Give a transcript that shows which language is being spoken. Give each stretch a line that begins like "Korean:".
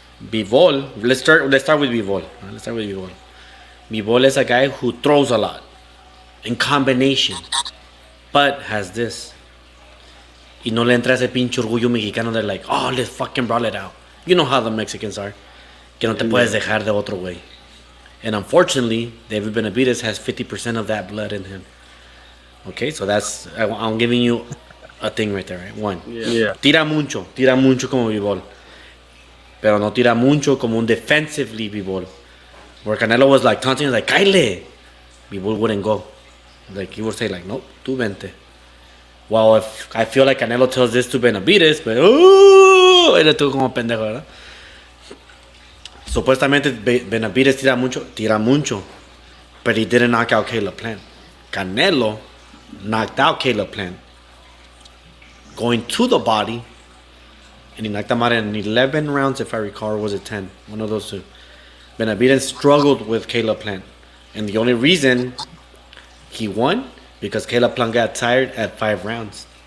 English: Bivol, let's start with Bivol. Bivol is a guy who throws a lot in combination, but has this.
Spanish: Y no le entra ese pinche orgullo mexicano.
English: They're like, oh, let's fucking brawl it out. You know how the Mexicans are.
Spanish: Que no te puedes dejar de otro güey.
English: And unfortunately, David Benavidez has 50% of that blood in him. Okay, so that's, I'm giving you a thing right there, right? 1. Yeah.
Spanish: Tira mucho como Bivol. Pero no tira mucho como un defensively Bivol.
English: Where Canelo was like taunting, like, Kyle. Bivol wouldn't go. Like, he would say, like, nope,
Spanish: tú vente.
English: Well, if I feel like Canelo tells this to Benavidez, but,
Spanish: era tú como pendejo, ¿verdad? Supuestamente Benavidez tira mucho.
English: But he didn't knock out Caleb Plant. Canelo knocked out Caleb Plant, going to the body, and he knocked him out in 11 rounds, if I recall, or was it 10? One of those two. Benavidez struggled with Caleb Plant, and the only reason he won because Caleb Plant got tired at 5 rounds.